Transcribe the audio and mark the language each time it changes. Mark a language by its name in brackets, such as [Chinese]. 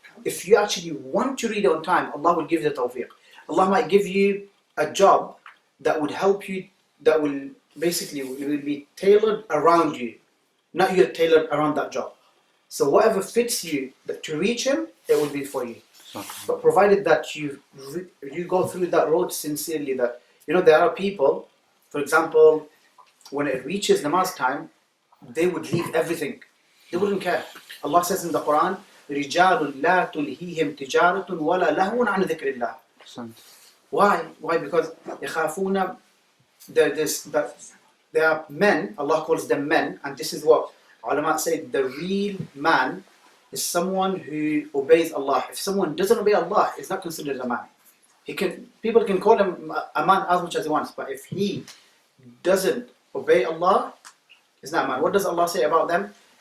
[English] If you actually want to read it on time, Allah will give you the tawfiq. Allah might give you a job that would help you, that will basically will be tailored around you, not you tailored around that job. So whatever fits you to reach Him, it will be for you. But provided that you go through that road sincerely, that there are people, for example, when it reaches namaz time, they would leave everything. They wouldn't care. Allah says in the Quran, [Arabic] رِجَالٌ لَا تُلْهِيهِمْ تِجَارَةٌ وَلَا لَهْوٌ عَنْ ذِكْرِ اللَّهِ. [English] Why? Why? Because يَخَافُونَ, there are men, Allah calls them men, and this is what ulama say, the real man is someone who obeys Allah. If someone doesn't obey Allah, it's not considered a man. People can call him a man as much as he wants, but if he doesn't obey Allah, he's not a man. What does Allah say about them?